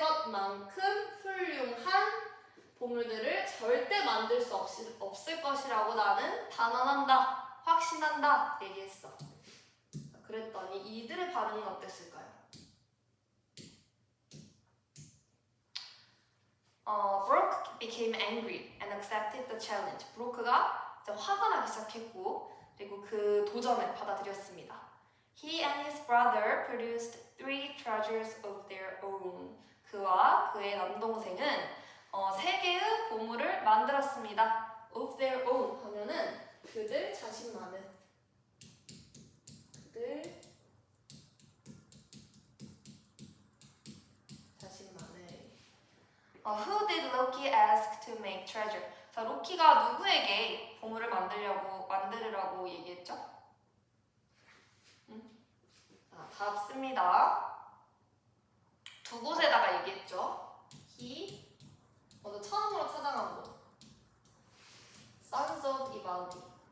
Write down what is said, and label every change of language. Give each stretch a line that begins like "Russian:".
Korean: 만큼 훌륭한 보물들을 절대 만들 수 없을 것이라고 나는 단언한다, 확신한다 얘기했어. 그랬더니 이들의 반응은 어땠을까요?
English: Brooke became angry and accepted the challenge.
Korean: 브로크가 이제 화가 나기 시작했고 그리고 그 도전을 받아들였습니다.
English: He and his brother produced 3 treasures of their own.
Korean: 그와 그의 남동생은 3개의 보물을 만들었습니다.
English: Of their own
Korean: 하면은 그들 자신만의, 그들 자신만의.
English: Who did Loki ask to make treasure?
Korean: 자, 로키가 누구에게 보물을 만들으라고 얘기했죠? 자, 답 씁니다. 2곳에다가 얘기했죠. He 먼저 처음으로 찾아간 곳 Sons of Ivaldi.